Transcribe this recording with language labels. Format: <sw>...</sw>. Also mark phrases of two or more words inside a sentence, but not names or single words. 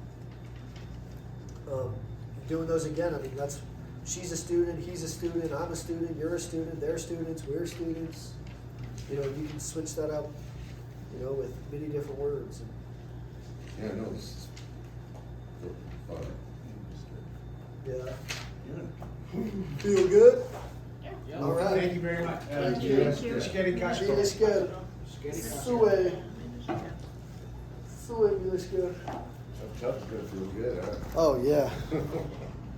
<en>Doing those again, I mean, she's a student, he's a student, I'm a student, you're a student, they're students, we're students. You know, you can switch that up, you know, with many different words. Yeah, no, this is fun. Yeah. Good. Feel good? Yeah. All right. Thank you very much. Thank you.</en> <eu>Euskara Mileske. Klaseetara. Zuen. Zuen, mileske.</eu> <en>That tub's gonna feel good, huh? Oh, yeah.</en>